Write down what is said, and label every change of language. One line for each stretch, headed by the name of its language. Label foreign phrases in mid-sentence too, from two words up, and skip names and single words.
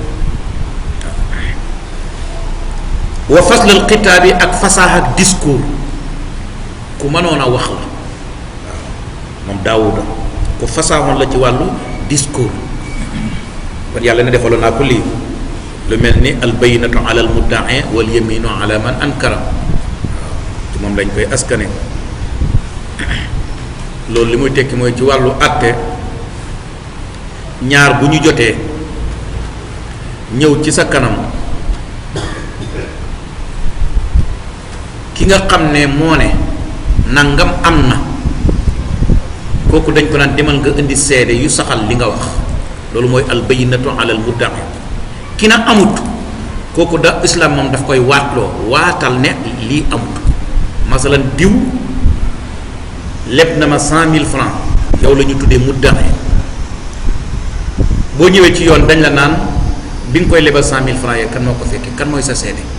Wolof: wa faslal xitaab yi ak fasaax ak discours ku mënoon a wax la waaw moom daawuda ku fasaaxoon la ci wàllu discours kon yàlla ne defaloon naa ko lii lu mel ni
Arabic: البينة على المدعي واليمين على من أنكر
Wolof: waaw ci moom lañ koy askane loolu li muy tekki mooy ci wàllu àtte ñaar bu ñu jotee ñëw ci sa kanam ki nga xam ne moo ne nangam am na kooku dañ ko naan demal nga indi seede yu saxal li nga wax loolu mooy
Arabic: البينة على المدعي
Wolof: ki na amut kooku da islam moom daf koy waatloo waatal ne lii amut masalan diw leb na ma 100 000 francs yow la ñu tuddee mudda'i boo ñëwee ci yoon dañ la naan bi nga koy lebal 100 000 francs ya kan moo ko fekkee kan mooy sa seede